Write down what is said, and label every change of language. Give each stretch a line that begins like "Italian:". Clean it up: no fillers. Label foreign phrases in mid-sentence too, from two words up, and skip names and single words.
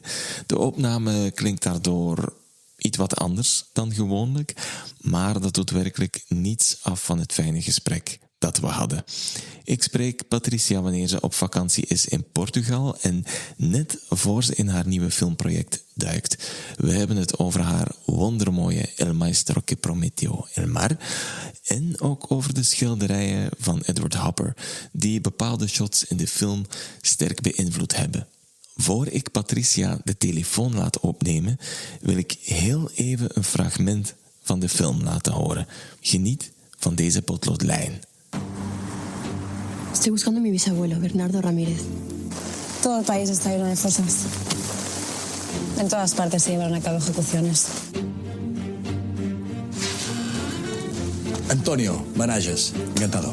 Dutch: De opname klinkt daardoor iets wat anders dan gewoonlijk, maar dat doet werkelijk niets af van het fijne gesprek dat we hadden. Ik spreek Patricia wanneer ze op vakantie is in Portugal en net voor ze in haar nieuwe filmproject duikt. We hebben het over haar wondermooie El maestro que prometió el mar en ook over de schilderijen van Edward Hopper, die bepaalde shots in de film sterk beïnvloed hebben. Voor ik Patricia de telefoon laat opnemen, wil ik heel even een fragment van de film laten horen. Geniet van deze Podloodlijn.
Spanish: Estoy buscando a mi bisabuelo, Bernardo Ramírez. Todo el país está lleno de fosas. En todas partes se llevaron a cabo ejecuciones. Antonio Benaiges, encantado.